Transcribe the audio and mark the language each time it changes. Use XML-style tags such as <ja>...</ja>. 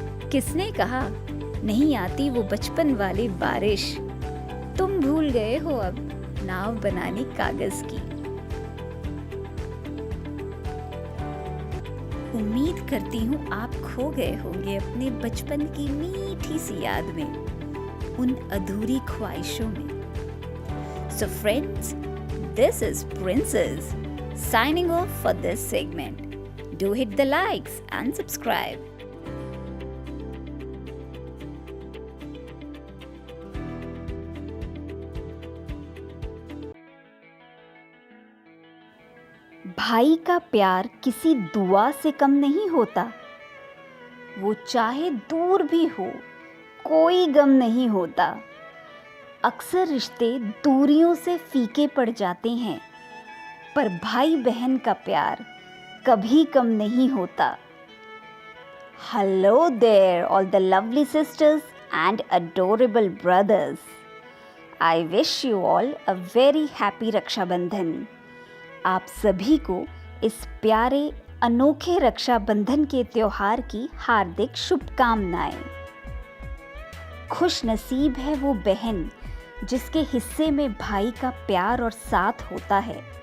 <hi>किसने कहा नहीं आती वो बचपन वाली बारिश, तुम भूल गए हो अब नाव बनानी कागज की. उम्मीद करती हूँ आप खो गए होंगे अपने बचपन की मीठी सी याद में, उन अधूरी ख्वाहिशों में.</hi> <en>So friends, this is Princess signing off for this segment. Do hit the likes and subscribe.</en> <hi>भाई का प्यार किसी दुआ से कम नहीं होता. वो चाहे दूर भी हो, कोई गम नहीं होता. अक्सर रिश्ते दूरियों से फीके पड़ जाते हैं, पर भाई बहन का प्यार कभी कम नहीं होता.</hi> <en>Hello there, all the lovely sisters and adorable brothers. I wish you all a very happy Raksha Bandhan.</en> <hi>आप सभी को इस प्यारे अनोखे रक्षाबंधन के त्योहार की हार्दिक शुभकामनाएं. खुश नसीब है वो बहन जिसके हिस्से में भाई का प्यार और साथ होता है.</hi>